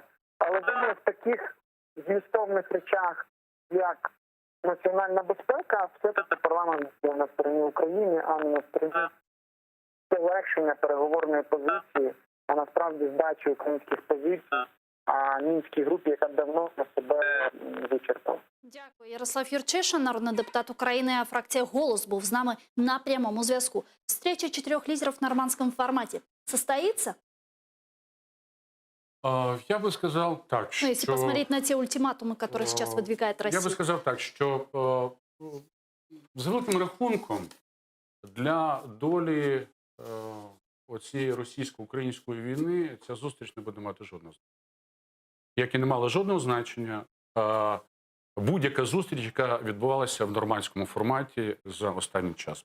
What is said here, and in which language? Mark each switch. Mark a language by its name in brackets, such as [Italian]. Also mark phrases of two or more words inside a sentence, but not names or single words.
[Ukrainian] Але думаю, в таких змістовних речах, як національна безпека, все-таки парламент був на стороні України, а не на стороні полегшення переговорної позиції, а насправді здачі українських позицій мінській групі, яка давно на себе вичерпала. Дякую. Ярослав Юрчишин, народний депутат України, а фракція «Голос» був з нами на прямому зв'язку. [Russian] Встреча 4 лидеров в нормандском формате состоится? [Ukrainian] Я би сказав так, що... [Russian] Ну, если посмотреть на те ультиматумы, которые сейчас выдвигает Россия. [Ukrainian] Я би сказав так, що за великим рахунком для долі оцієї російсько-української війни ця зустріч не буде мати жодного значення. Як і не мала жодного значення будь-яка зустріч, яка відбувалася в нормандському форматі за останній час.